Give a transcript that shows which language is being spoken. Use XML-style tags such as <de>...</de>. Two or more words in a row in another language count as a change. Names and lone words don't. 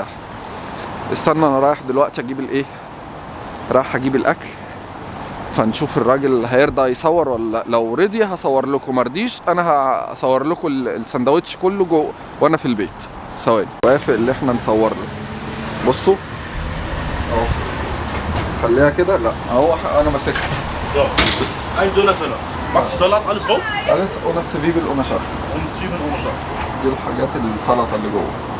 <ar>استنى انا رايح دلوقتي اجيب رايح اجيب الاكل، فنشوف الراجل هيرضى يصور ولا. لو رضي هصور لكم، مرضيش انا هصور لكم الساندوتش كله جوه وانا في البيت. ثواني. وافق اللي احنا نصور له. بصوا اهو. خليها كده. لا اهو انا ماسكها.</ar> <de>Ein Döner Teller. Magst du Salat, alles drauf? Alles oder Zwiebel ohne Schaf. Und Zwiebeln ohne Schaf.</de> <ar>دي الحاجات السلطة اللي جوه.</ar>